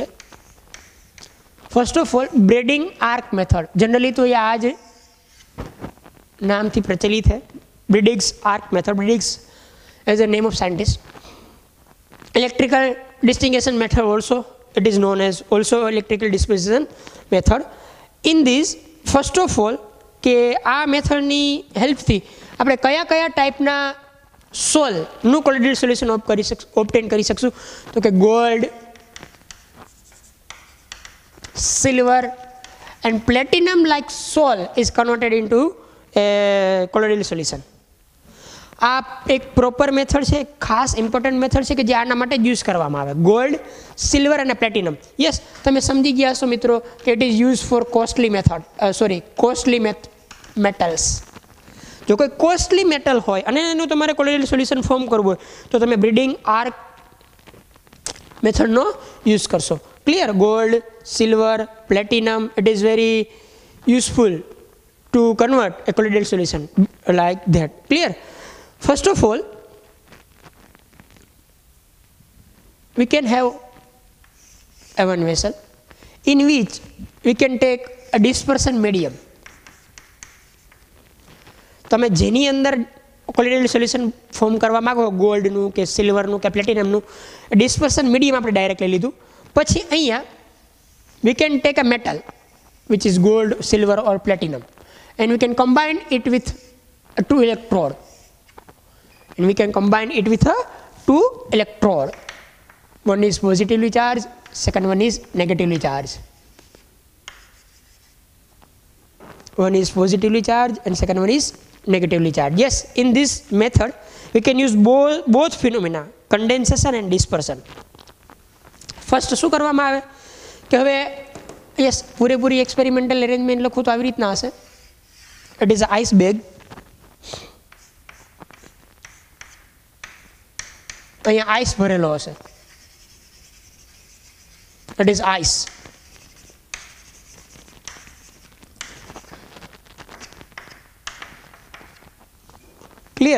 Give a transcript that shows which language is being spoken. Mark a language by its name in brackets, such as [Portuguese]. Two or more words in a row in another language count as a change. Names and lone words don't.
[English] first of all [Gujarati] બ્રેડિંગ આર્ક મેથડ જનરલી તો એ આ જ નામથી પ્રચલિત છે, બ્રેડિંગ્સ આર્ક મેથડ. [English] Bredig's as a name of scientist. electrical disintegration method also It is known as also electrical dispersion method. In this, first of all, [Gujarati] કે આ મેથડની હેલ્પથી આપણે કયા કયા ટાઈપના સોલનું [English] colloidal solution obtain [Gujarati] કરી શકશું? તો કે ગોલ્ડ, [English] silver and platinum like sol is converted into a colloidal solution. [Gujarati] આ એક [English] proper method [Gujarati] છે, ખાસ [English] important method [Gujarati] છે કે જે આના માટે યુઝ કરવામાં આવે. ગોલ્ડ, સિલ્વર અને પ્લેટિનમ. [English] યસ, [Gujarati] તમે સમજી ગયા છો મિત્રો કે [English] it is use for costly costly metals. [Gujarati] જો કોઈ [English] costly metal [Gujarati] હોય અને એનું તમારે [English] colloidal solution form [Gujarati] કરવું હોય તો તમે બ્રીડિંગ આર્ક મેથડનો યુઝ કરશો. ક્લિયર? ગોલ્ડ, [English] silver, platinum, it is very useful to convert a colloidal solution like that. Clear? First of all, we can have a one vessel in which we can take a dispersion medium. [Gujarati] તમે જેની અંદર [English] colloidal solution form [Gujarati] કરવા માંગો, ગોલ્ડનું કે સિલ્વરનું કે પ્લેટિનમનું, [English] dispersion medium [Gujarati] આપણે ડાયરેક્ટ લઈ લીધું. પછી અહીંયા [English] we can take a metal which is gold, silver or platinum and we can combine it with a two electrode. One is positively charged, second one is negatively charged. One is positively charged and second one is negatively charged. Yes, in this method we can use both phenomena, condensation and dispersion. [Gujarati] ફર્સ્ટ શું કરવામાં આવે કે હવે યસ પૂરેપૂરી [English] experimental arrangement [Gujarati] લખું તો આવી રીતના હશે. [English] it is ice bag. [Gujarati] અહીંયા આઈસ ભરેલો હશે. [English] it is ice. clear?